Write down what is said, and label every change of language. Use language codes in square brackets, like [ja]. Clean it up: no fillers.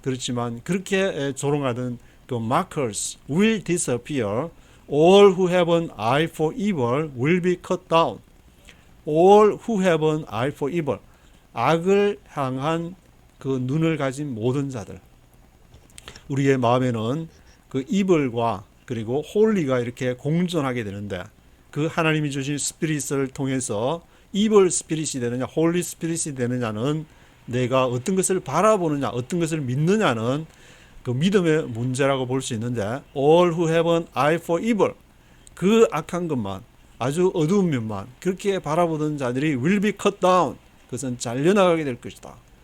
[ko] 그렇지만 그렇게 조롱하던 그 [en] markers will disappear. All who have an eye for evil will be cut down. All who have an eye for evil. [ko] 악을 향한 그 눈을 가진 모든 자들. 우리의 마음에는 그 evil과 그리고 holy가 이렇게 공존하게 되는데 그 하나님이 주신 스피릿을 통해서 evil 스피릿이 되느냐, holy 스피릿이 되느냐는 내가 어떤 것을 바라보느냐, 어떤 것을 믿느냐는 그 믿음의 문제라고 볼 수 있는데 [en] all who have an eye for evil [ko] 그 악한 것만 아주 어두운 면만 그렇게 바라보던 자들이 [en] will be cut down [ko] 그것은 잘려나가게 될 것이다.